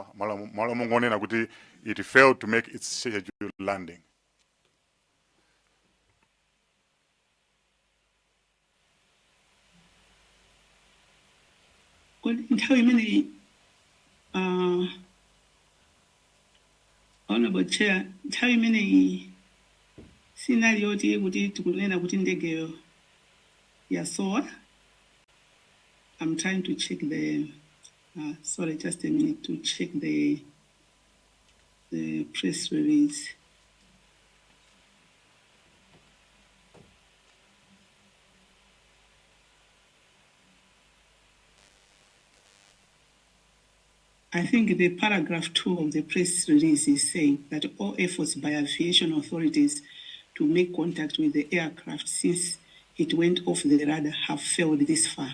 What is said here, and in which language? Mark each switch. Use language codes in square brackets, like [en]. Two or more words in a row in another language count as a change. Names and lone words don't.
[ny] Malo mungonena kuti [en] it failed to make its scheduled landing. [ny] Nthawi imene [en] Honorable Chair, [ny] nthawi imene scenario kuti tikunena kuti ndege yasowa. [en] I'm trying to check the sorry, just a minute to check the press release. I think the paragraph 2 of the press release is saying that all efforts by aviation authorities to make contact with the aircraft since it went off the radar have failed this far.